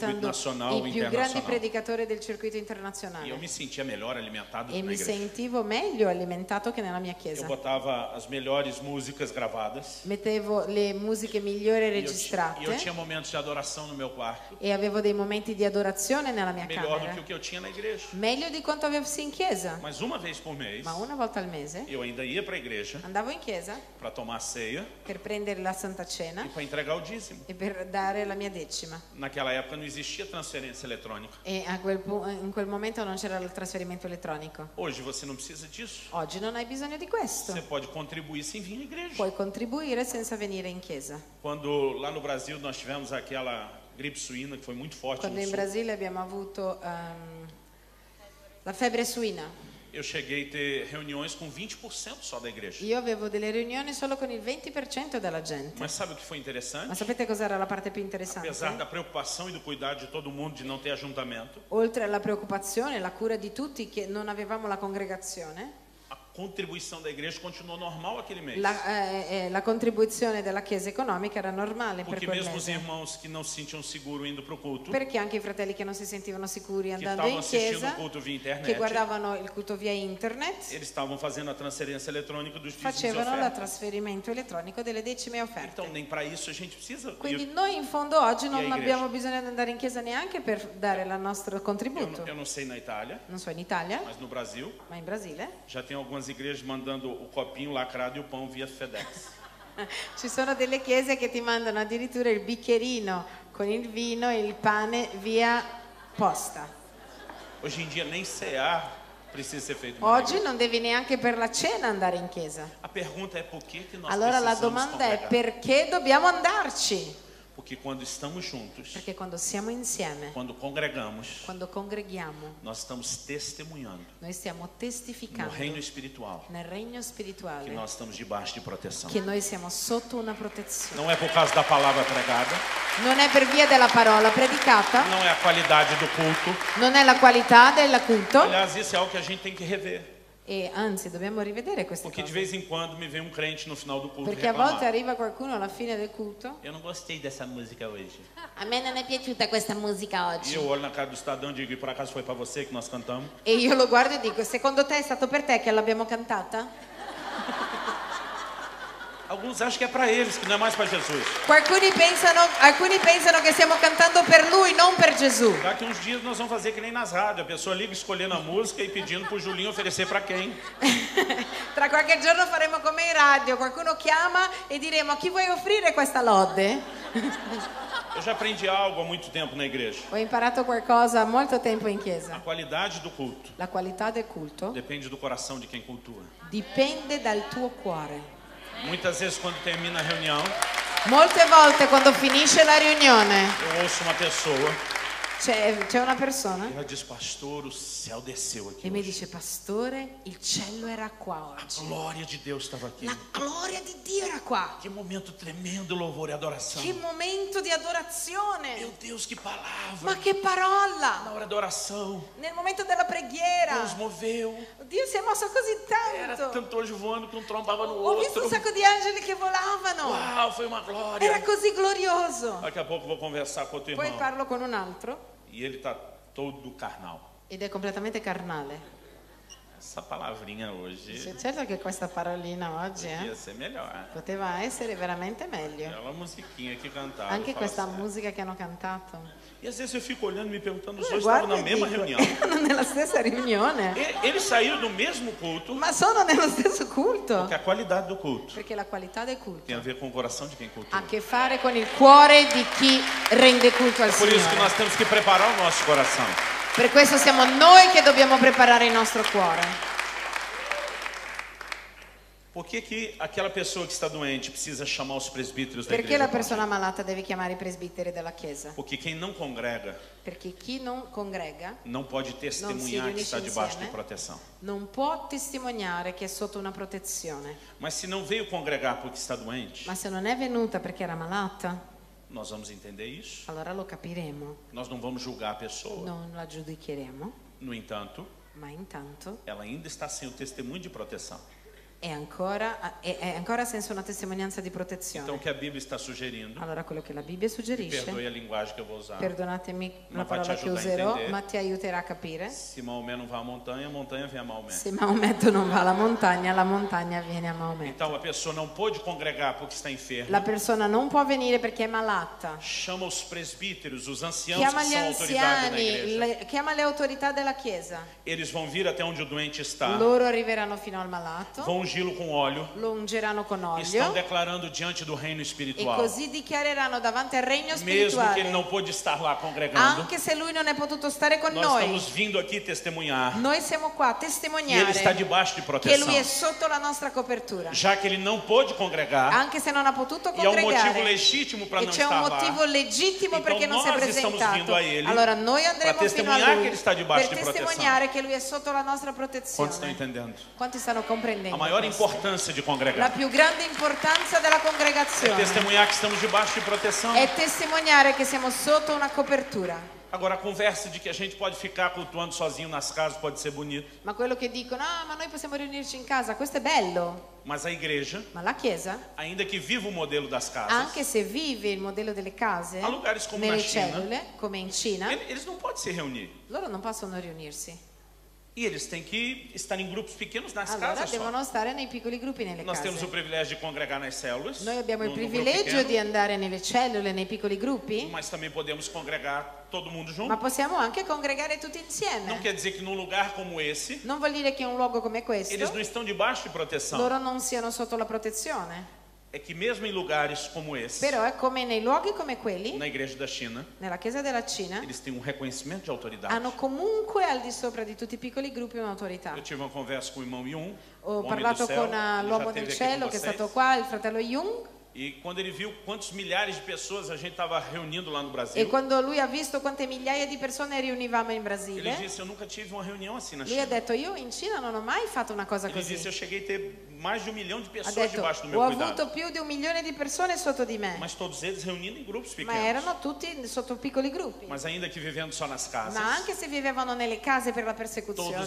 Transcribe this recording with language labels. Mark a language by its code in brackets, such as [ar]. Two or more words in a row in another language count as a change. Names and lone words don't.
[it] ascoltando [pt] nacional e [it] i più grandi [pt] internacional. [it] predicatori del circuito [pt] E eu [it] internazionale [pt] me sentia melhor alimentado e na [it] mi [pt] igreja. [it] sentivo meglio alimentato che nella mia [pt] Eu [it] chiesa. [pt] botava as melhores músicas gravadas. [it] Mettevo le musiche migliori [pt] E eu [it] registrate [pt] tinha momentos de adoração no meu quarto, [it] e avevo dei momenti di adorazione nella mia [pt] melhor do [it] camera, [pt] que o que eu tinha na igreja. [it] meglio di quanto avessi in chiesa. [pt] Mas uma vez por mês, [it] Ma una volta al mese [pt] eu ainda ia para a igreja [it] andavo in chiesa [pt] para tomar a ceia [it] per prendere la Santa [pt] e [it] Cena [pt] para entregar o dízimo. [it] e per dare la mia decima. [pt] Naquela época não existia transferência eletrônica. [it] E in quel momento non c'era il trasferimento elettronico. [pt] Hoje você não precisa disso. [it] Oggi non hai bisogno di questo. [pt] Você pode contribuir sem vir à igreja. [it] Puoi contribuire senza venire in chiesa. [pt] Quando lá no Brasil nós tivemos aquela gripe suína que foi muito forte [it] Quando no in sul, Brasile abbiamo avuto la febbre suina, [pt] eu cheguei a ter reuniões com 20% só da igreja. [it] io avevo delle riunioni solo con il 20% della gente. [pt] Mas sabe o que foi [it] Ma [pt] interessante? [it] sapete cos'era la parte più [pt] Apesar [it] interessante? [pt] da preocupação e do cuidado de todo mundo de não ter ajuntamento, [it] Oltre alla preoccupazione, la cura di tutti che non avevamo la congregazione, [pt] a contribuição da igreja continuou normal aquele mês. [it] la contribuzione della Chiesa economica era normale per [pt] Porque [it] quel [pt] mesmo os [it] mese. [pt] irmãos que não se sentiam seguros indo para o culto, [it] Perché anche i fratelli che non si sentivano sicuri [pt] que [it] andando [pt] estavam [it] in [pt] assistindo [it] chiesa, [pt] o culto via [it] che [pt] internet, [it] guardavano il culto via internet, [pt] eles estavam fazendo a transferência eletrônica dos dízimos e [it] facevano il [pt] ofertas. [it] trasferimento elettronico delle decime offerte. [pt] Então nem para isso a gente precisa. [it] Quindi noi in fondo oggi [pt] a [it] non [pt] igreja? [it] abbiamo bisogno di andare in chiesa neanche per dare il nostro contributo. [pt] Eu não sei na Itália, [it] Non so in Italia, [pt] mas no Brasil [it] ma in Brasile [pt] já tem algumas igrejas mandando o copinho lacrado e o pão via FedEx. [it] ci sono delle chiese che ti mandano addirittura il bicchierino con il vino e il pane via posta. [pt] Hoje em dia nem cear precisa ser feito na [it] Oggi [pt] igreja. [it] non devi neanche per la cena andare in chiesa. [pt] A pergunta é por que nós [it] Allora la [pt] precisamos [it] domanda è [pt] congregar? [it] perché dobbiamo andarci? [pt] Porque quando estamos juntos, [it] Perché quando siamo insieme, [pt] quando congregamos, [it] quando congreghiamo, [pt] nós estamos testemunhando [it] noi stiamo [pt] no [it] testificando [pt] reino espiritual [it] nel regno [pt] que [it] spirituale [pt] nós estamos debaixo de proteção. [it] che noi siamo sotto una protezione. [pt] Não é por causa da palavra pregada, [it] Non è per via della parola predicata, [pt] não é a qualidade do culto. [it] non è la qualità del culto, [pt] Aliás, isso é algo que a gente tem que rever. [it] e anzi dobbiamo rivedere queste [pt] Porque de [it] cose. [pt] vez em quando me vem um crente no final do culto [it] Perché a volte [pt] reclamar. [it] arriva qualcuno alla fine del culto, [pt] Eu não gostei dessa música hoje. [it] a me non è piaciuta questa musica [pt] E [it] oggi. [pt] eu olho na cara do cidadão e digo, e por acaso foi para você que nós cantamos? [it] E io lo guardo e dico, secondo te è stato per te che l'abbiamo cantata? [pt] Alguns acham que é para eles, que não é mais para Jesus. [it] Alcuni pensano che stiamo cantando per lui, non per Gesù. [pt] Daqui uns dias nós vamos fazer que nem nas rádios. A pessoa liga escolhendo a música e pedindo pro Julinho oferecer para quem. [it] Tra qualche giorno faremo come in radio, qualcuno chiama e diremo a chi vuoi offrire questa lode? [pt] Eu já aprendi algo há muito tempo na igreja. [it] Ho imparato qualcosa molto tempo in [pt] A [it] chiesa. [pt] qualidade do culto [it] La qualità del culto [pt] depende do coração de quem cultua. [it] dipende dal tuo cuore. [pt] Muitas vezes quando termina a reunião, [it] Molte volte quando finisce la riunione [pt] eu ouço uma pessoa [it] C'è una [pt] E [it] persona [pt] ela diz, pastor, o céu desceu aqui [it] e mi [pt] hoje. [it] dice, pastore, il cielo era qua [pt] A [it] oggi. [pt] glória de Deus estava aqui. [it] La gloria di Dio era qua. [pt] Que momento tremendo, louvor e adoração. [it] Che momento di adorazione. [pt] Meu Deus, que palavra. [it] Ma che parola. [pt] Na hora da oração, [it] Nel momento della preghiera. [pt] Deus moveu. [it] Dio si è mosso così [pt] Era [it] tanto. [pt] tanto anjo voando que um trombava no [it] Ho visto un [pt] outro. [it] sacco di angeli che volavano. [pt] Uau, foi uma glória. [it] Era così glorioso. [pt] Daqui a pouco eu vou conversar com outro [it] Poi [pt] irmão. [it] parlo con un altro [pt] E ele está todo carnal. [it] ed è completamente carnale. [pt] Essa palavrinha hoje [it] Certo che questa parolina oggi [pt] podia ser melhor. [it] poteva essere veramente meglio. [pt] Aquela musiquinha que cantava. [it] Anche [pt] fala [it] questa [pt] sério. [it] musica che hanno cantato. [pt] E às vezes eu fico olhando e me perguntando, os dois [it] Guarda [pt] estavam na [it] e [pt] mesma [it] dico, [pt] reunião. [it] erano nella stessa riunione, [pt] Eles saíram do mesmo culto, [it] ma sono nello stesso culto. [pt] porque a qualidade do culto [it] Perché la qualità del culto [pt] tem a ver com o coração de quem [it] ha [pt] cultua. [it] a che fare con il cuore di chi rende culto al [pt] Por isso que [it] Signore. [pt] nós temos que preparar o nosso coração. [it] Per questo siamo noi che dobbiamo preparare il nostro cuore. [pt] Por que aquela pessoa que está doente precisa chamar os presbíteros da [it] Perché [pt] igreja? [it] la persona malata deve chiamare i presbiteri della Chiesa? [pt] Porque quem não congrega [it] Perché chi non congrega [pt] não pode testemunhar que está [it] riunisce [pt] debaixo de [it] insieme. [pt] proteção. [it] non può testimoniare che è sotto una protezione. [pt] Mas se não veio congregar porque está doente, [it] Ma se non è venuta perché era malata, [pt] nós vamos entender isso. [it] allora lo capiremo, [pt] Nós não vamos julgar a pessoa. [it] non la giudicheremo, [pt] No entanto, [it] ma intanto [pt] ela ainda está sem o testemunho de proteção. [it] è ancora senza una testimonianza di [pt] Então, o [it] protezione. [pt] que a Bíblia está sugerindo, [it] Allora quello che la Bibbia suggerisce, [pt] perdoe a linguagem que eu vou usar. [it] perdonatemi Ma la [pt] vai te [it] parola che [pt] ajudar a [it] userò, [pt] entender. [it] ma ti aiuterà a capire. [pt] Se Maomé não vai à montanha, a montanha vem a Maomé. [it] Se Maometto non va alla montagna, la montagna viene a Maometto. [pt] Então, a pessoa não pôde congregar porque está [it] La [pt] enferma. [it] persona non può venire perché è malata. [pt] Chama os presbíteros, os anciãos [it] Chiama [pt] que [it] gli [pt] são autoridade na [it] anziani, [pt] igreja. [it] chiama le autorità della Chiesa. [pt] Eles vão vir até onde o doente está, [it] Loro arriveranno fino al malato, [pt] vão ungí-lo com óleo, [it] lo ungeranno con [pt] estão [it] olio [pt] declarando diante do reino [it] e [pt] espiritual. [it] così dichiareranno davanti al regno [pt] Mesmo que ele [it] spirituale. [pt] não pôde estar lá congregando, [it] Anche se lui non è potuto stare con [pt] nós [it] noi, [pt] estamos vindo aqui testemunhar [it] noi siamo qua a [pt] que ele [it] testimoniare [pt] está debaixo de [it] che [pt] proteção. [it] lui è sotto la nostra copertura. [pt] Já que ele não pôde congregar, [it] Anche se non ha potuto [pt] e há um motivo [it] congregare, [pt] legítimo para [it] e [pt] não [it] c'è un [pt] estar [it] motivo [pt] lá, [it] legittimo perché [pt] então [it] non si è [pt] nós estamos [it] presentato, [pt] vindo a ele [it] allora noi [pt] para [it] andremo fino a [pt] testemunhar [it] lui [pt] que ele está debaixo [it] per [pt] de proteção. [it] testimoniare che lui è sotto la nostra [pt] Quantos [it] protezione. [pt] estão entendendo? [it] Quanti stanno comprendendo [pt] A maior [it] questo? [pt] importância de [it] La [pt] congregar [it] più grande importanza della [pt] é [it] congregazione [pt] testemunhar que estamos debaixo de proteção. [it] è testimoniare che siamo sotto una copertura. [pt] Agora, a conversa de que a gente pode ficar cultuando sozinho nas casas pode ser bonito, [it] Ma quello che dicono, ah, ma noi possiamo riunirci in casa, questo è bello. [pt] mas a igreja, [it] Ma la Chiesa, [pt] ainda que viva o modelo das casas, [it] anche se vive il modello delle case, [pt] há lugares como na [it] nelle [pt] China, [it] cellule, come in Cina, [pt] eles não podem se reunir. [it] loro non possono riunirsi. [pt] E eles têm que estar em grupos pequenos nas [it] Allora [pt] casas só. [it] devono stare nei piccoli gruppi nelle [pt] Nós temos o [it] case. [pt] privilégio de congregar nas células, [it] Noi abbiamo il [pt] no grupo [it] privilegio [pt] pequeno, [it] di andare nelle cellule, nei piccoli gruppi, [pt] mas também podemos congregar todo mundo junto. [it] ma possiamo anche congregare tutti [pt] Não [it] insieme. [pt] quer dizer que num lugar como esse, [it] Non vuol dire che in un luogo come [pt] eles não [it] questo [pt] estão debaixo de proteção. [it] loro non siano sotto la protezione. [pt] É que mesmo em lugares como esse, [it] Però è come nei luoghi come quelli, [pt] na igreja da China, [it] nella Chiesa della Cina, [pt] eles têm um reconhecimento de autoridade. [it] hanno comunque al di sopra di tutti i piccoli gruppi un'autorità. [pt] Eu tive uma conversa com o irmão Yun, [it] Ho [pt] o homem do [it] parlato [pt] céu, [it] con [pt] ele já [it] l'uomo [pt] esteve [it] del [pt] aqui [it] cielo [pt] com [it] che è [pt] vocês. [it] stato qua, il fratello Jung, [pt] E quando ele viu quantos milhares de pessoas a gente estava reunindo lá no [it] e [pt] Brasil, [it] quando lui ha visto quante migliaia di persone riunivamo in [pt] ele [it] Brasile, [pt] disse, eu nunca tive uma reunião assim na [it] lui ha [pt] China. [it] detto io in Cina non ho mai fatto una cosa [pt] Ele [it] così. [pt] disse, eu cheguei a ter mais de 1 milhão de [it] Ha [pt] pessoas [it] detto [pt] debaixo do meu [it] ho [pt] cuidado. [it] avuto più di 1 milione di persone sotto di me, [pt] Mas todos eles reunindo em grupos [it] ma [pt] pequenos. [it] erano tutti sotto piccoli gruppi. [pt] Mas ainda que vivendo só nas casas, [it] Ma anche se vivevano nelle case per la [pt] todos [it] persecuzione,